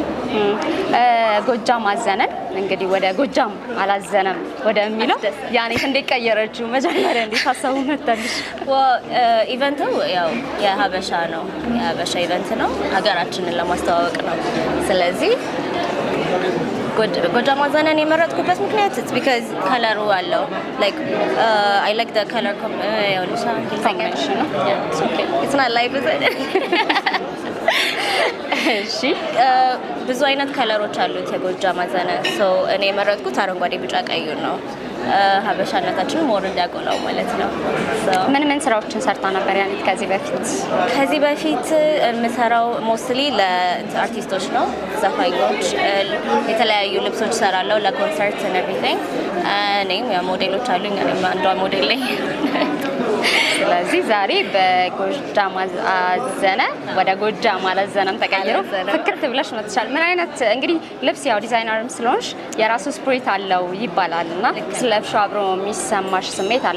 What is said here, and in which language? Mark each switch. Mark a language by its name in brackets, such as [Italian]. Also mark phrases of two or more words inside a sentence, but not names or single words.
[Amharic] ጎጃም አዘነን እንግዲህ ወደ ጎጃም አላዘነም ወደሚለው ያኔት እንዲቀየረችው መጀመሪያ እንዴት ሀሳቡ መጣልሽ? ኢቨንቱ ያው የሀበሻ ነው። የሀበሻ ኢቨንት ነው። ሀገራችንን ለማስተዋወቅ ነው። ስለዚህ ጎጃም አዘነን የመረጥኩበት ምክንያት because ከለሩ አለው [English] like I like the color combination. It's not live, is it? [Amharic] እሺ ብዙ አይነት ከለሮች አሉት የጎጃም አዘነ። እኔ የመረጥኩት አረንጓዴ፣ ቢጫ፣ ቀዩን ነው። ሀበሻነታችንን ሞር እንዲያጎላው ማለት ነው። ምን ስራዎችን ሰርታ ነበር ያኔት ከዚህ በፊት የምሰራው ሞስትሊ ለአርቲስቶች ነው፣ ዘፋኞች፣ የተለያዩ ልብሶች ሰራለሁ ለኮንሰርት [English] and everything። [Amharic] እኔም ሞዴሎች አሉኝ። እኔም አንዷ ሞዴል ነኝ። ስለዚህ ዛሬ በጎጃም አዘነ ወደ ጎጃም አላዘነም ተቀይሮ ፍክርት ብለሽ መጥቻል። ምን አይነት እንግዲህ ልብስ ያው ዲዛይነርም ስለሆንሽ የራሱ ስፕሪት አለው ይባላልና ስለብሽው አብሮ የሚሰማሽ ስሜት አለ?